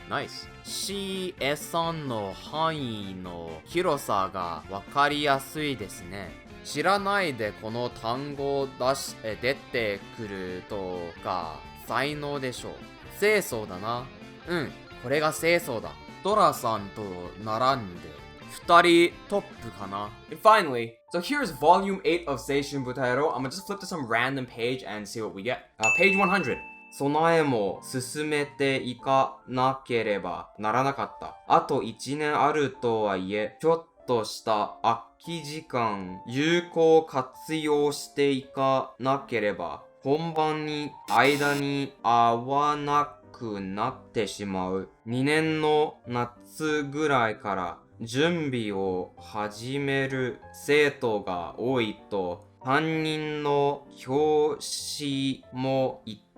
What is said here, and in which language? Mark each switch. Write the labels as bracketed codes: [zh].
[ja] Nice CA さんの範囲の広さがわかりやすいですね知らないでこの単語を出てくるとか才能でしょう清楚だなこれが清楚だドラさんと並んで2人トップかな [en] And finally, so here's volume 8 of Seishun Butaero. I'm gonna just flip to some random page and see what we get. Page 100. [ja] 備えも進めていかなければならなかった。あと1年あるとはいえ、ちょっとした空き時間有効活用していかなければ本番に間に合わなくなってしまう2年の夏ぐらいから準備を始める生徒が多いと担任の教師も言っ